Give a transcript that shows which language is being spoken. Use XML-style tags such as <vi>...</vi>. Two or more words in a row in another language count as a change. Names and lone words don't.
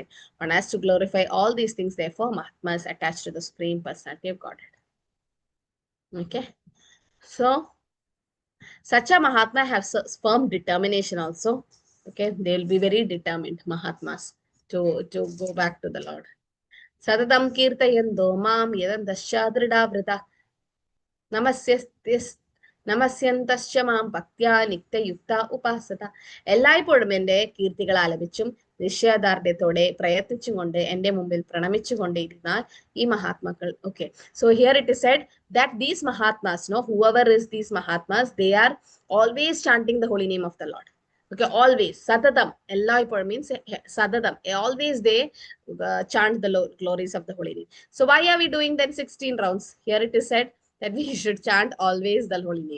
<en>One has to glorify all these things, therefore, Mahatma is attached to the Supreme Personality of Godhead. Okay. So, such a Mahatma have firm determination also. Okay. They will be very determined, Mahatmas, to go back to the Lord.</en> <sa>सततं कीर्तयन्दो मां यदं दस्यद्रिद व्रित. നമസ്യന്തശ്ച മാം ഭക്ത്യാ നിത്യയുക്ത ഉപാസത.</sa> <ml>എല്ലായ്പ്പോഴും എന്റെ കീർത്തികൾ ആലപിച്ചും നിശ്ചയദാർഢ്യത്തോടെ പ്രയത്നിച്ചും കൊണ്ട് എന്റെ മുമ്പിൽ പ്രണമിച്ചുകൊണ്ടിരുന്നാൽ ഈ മഹാത്മാക്കൾ.</ml> <en>Okay, so here it is said that these mahatmas, no, whoever is these mahatmas, they are always chanting the holy name of the Lord. Okay, always satatam, എല്ലായ്പ്പോഴും means satatam, always they chant the glories of the holy name. So why are we doing then 16 rounds? Here it is said that we should chant always the holy name.</en>